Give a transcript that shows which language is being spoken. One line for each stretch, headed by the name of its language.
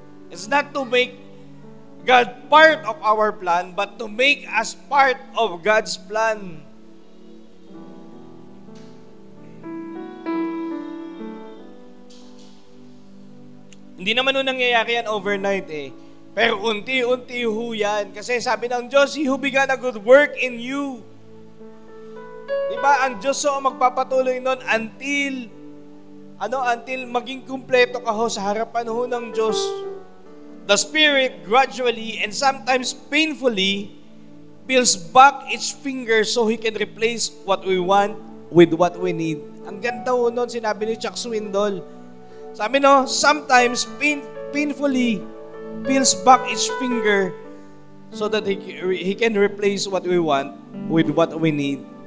English: It's not to make God part of our plan, but to make us part of God's plan.
Filipino: Hindi naman nun nangyayari yan overnight eh. Pero unti-unti ho yan. Kasi sabi ng Diyos,
English: He who began a good work in you.
Filipino: Diba? Ang Diyos ho magpapatuloy nun until maging kumpleto ka ho sa harapan ho ng Diyos.
English: The Spirit gradually and sometimes painfully peels back each finger so He can replace what we want with what we need.
Filipino: Ang ganda ho nun, sinabi ni Chuck Swindoll. Sabi no,
English: sometimes painfully peels back each finger so that he can replace what we want with what we need.